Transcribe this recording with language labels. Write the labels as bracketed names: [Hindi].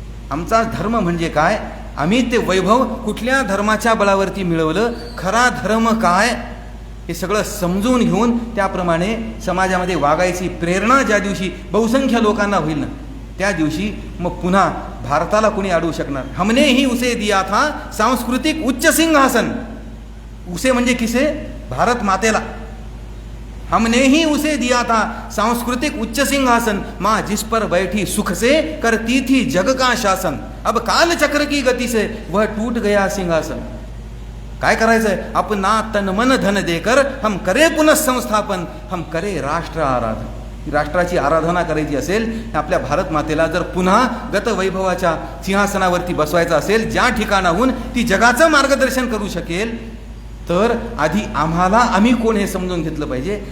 [Marathi] आमचा धर्म म्हणजे काय, आम्ही ते वैभव कुठल्या धर्माच्या बळावरती मिळवलं, खरा धर्म काय हे सगळं समजून घेऊन त्याप्रमाणे समाजामध्ये वागायची प्रेरणा ज्या दिवशी बहुसंख्य लोकांना होईल ना, त्या दिवशी मग पुन्हा भारताला कोणी अडवू शकणार. [Hindi] हमने ही उसे दिया था सांस्कृतिक उच्च सिंहासन. [Marathi] उसे म्हणजे किसे? भारत मातेला. [Hindi] हमने ही उसे दिया था सांस्कृतिक उच्च सिंहासन, माँ जिस पर बैठी सुख से करती थी जग का शासन, अब काल चक्र की गति से वह टूट गया सिंहासन. [Marathi] काय करायचंय? आपण ना [Hindi] तन मन धन देकर हम करे पुनःसंस्थापन, हम करे राष्ट्र आराधन. [Marathi] राष्ट्राची आराधना करायची असेल, आपल्या भारत मातेला जर पुन्हा गत वैभवाच्या सिंहासनावरती बसवायचं असेल, ज्या ठिकाणाहून ती जगाचं मार्गदर्शन करू शकेल, तर आधी आम्हाला आम्ही कोण हे समजून घेतलं पाहिजे.